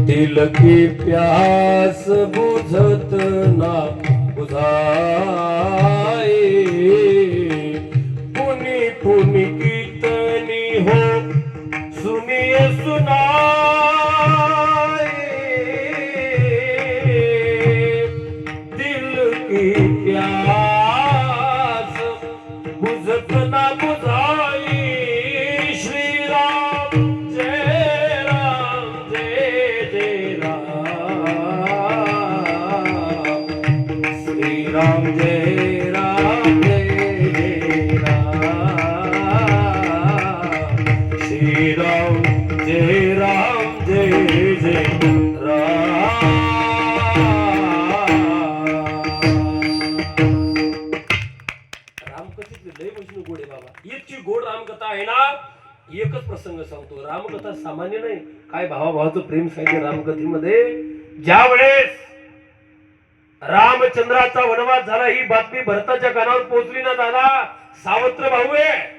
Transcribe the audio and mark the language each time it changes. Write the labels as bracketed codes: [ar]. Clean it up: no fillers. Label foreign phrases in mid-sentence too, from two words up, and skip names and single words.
[hi] दिल की प्यास बुझत ना बुझाए, पुनि पुनि कीर्तनी हो सुनिए सुनाए। दिल की प्यास बुझत ना बुझाई। श्री राम जय राम जय जय राम, श्री राम जय राम जय जय राम, श्री राम जय राम जय जय राम। [mr] रामकथेतली लय वैष्णव गोड आहे बाबा, इतकी गोड रामकथा आहे ना। एकच प्रसंग सांगतो, रामकथा सामान्य नाही, काय भावाभावाचं प्रेम सांगितलं रामकथेमध्ये। ज्या वेळेस रामचंद्राचा वनवास झाला, ही बातमी भरताच्या कानावर पोहोचली ना दादा, सावत्र भाऊ आहे।